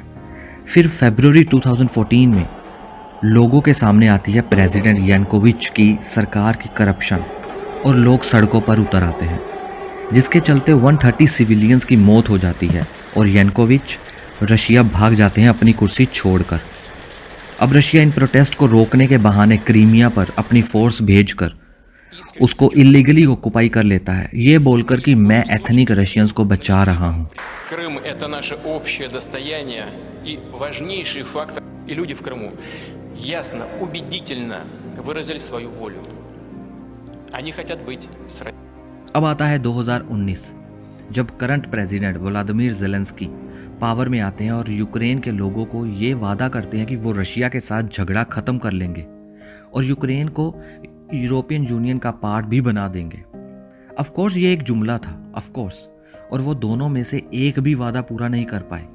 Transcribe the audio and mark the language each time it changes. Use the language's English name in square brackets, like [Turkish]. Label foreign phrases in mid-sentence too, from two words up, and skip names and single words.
[Hindi] फिर फरवरी 2014 में लोगों के सामने आती है प्रेसिडेंट यानुकोविच की सरकार की करप्शन, और लोग सड़कों पर उतर आते हैं, जिसके चलते 130 सिविलियंस की मौत हो जाती है और यानुकोविच रशिया भाग जाते हैं अपनी कुर्सी छोड़कर। अब रशिया इन प्रोटेस्ट को रोकने के बहाने क्रीमिया पर अपनी फोर्स भेजकर उसको [English] illegally occupy [Hindi] कर लेता है, ये बोलकर कि मैं [English] ethnic Russians [Hindi] को बचा रहा हूँ। [Russian] Крым – это наше общее достояние и важнейший фактор. И люди в Крыму ясно, убедительно выразили свою волю. Они хотят быть с Россией. [Hindi] अब आता है 2019, जब [English] current president [Hindi] व्लादिमीर ज़ेलेंस्की पावर में आते हैं और यूक्रेन के लोगों को ये वादा करते हैं कि वो रशिया के साथ झगड़ा ख़त्म कर लेंगे और यूक्रेन को [English] European Union [Hindi] का पार्ट भी बना देंगे। [English] of course [Hindi] ये एक जुमला था, [English] of course, [Hindi] और वो दोनों में से एक भी वादा पूरा नहीं कर पाए।